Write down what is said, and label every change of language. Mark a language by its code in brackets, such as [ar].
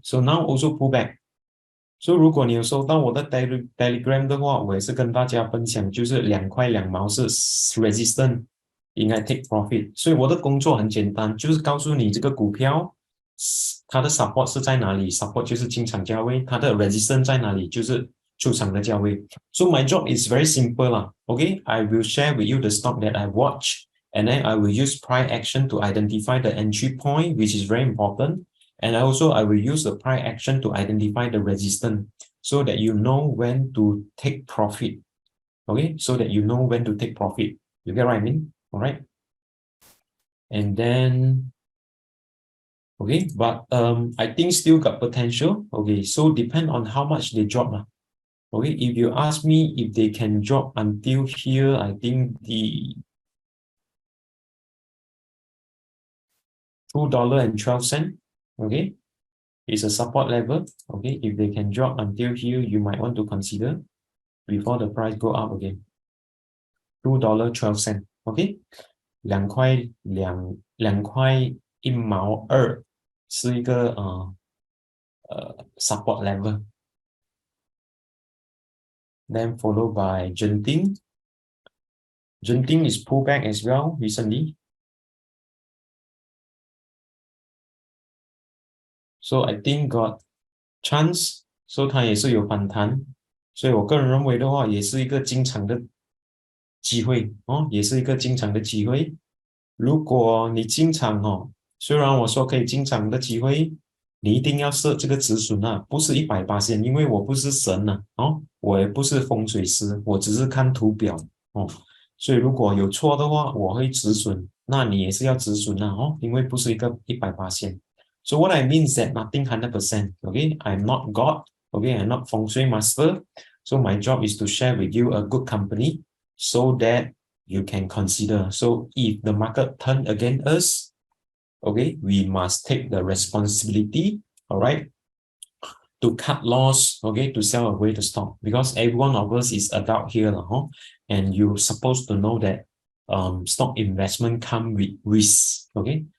[zh] So now also pull back. So 如果你有收到我的 Telegram 的话，我也是跟大家分享，就是2块2毛是 resistant，应该 take profit。所以我的工作很简单，就是告诉你这个股票它的 support 是在哪里 ，support 就是进场价位，它的 resistance 在哪里，就是出场的价位。 [en] So my job is very simple 啦，OK， I will share with you the stock that I watch, and then I will use price action to identify the entry point, which is very important. And also, I will use the price action to identify the resistance so that you know when to take profit. Okay, so that you know when to take profit. You get what I mean? All right. And then, okay, but I think still got potential. Okay, so depend on how much they drop. Okay, if you ask me if they can drop until here, I think the $2.12. Okay, is a support level. Okay, if they can drop until here, you might want to consider before the price go up again. $2.12. [zh] OK，2块1毛2是一个support level. [en] Then followed by Genting. Genting is pulled back as well recently. So I think got chance. [zh] So 它也是有反弹，所以我个人认为的话，也是一个进场的机会哦，也是一个进场的机会。如果你进场哦，虽然我说可以进场的机会，你一定要设这个止损啊，不是100%，因为我不是神呐、哦，我也不是风水师，我只是看图表哦，所以如果有错的话，我会止损，那你也是要止损啊哦，因为不是一个100%。 [en] So what I mean is that nothing 100%. Okay, I'm not God. Okay, I'm not feng shui master. So my job is to share with you a good company so that you can consider. So if the market turn against us, okay, we must take the responsibility, all right, to cut loss, okay, to sell away the stock because every one of us is adult here, and you're supposed to know that stock investment come with risk, okay.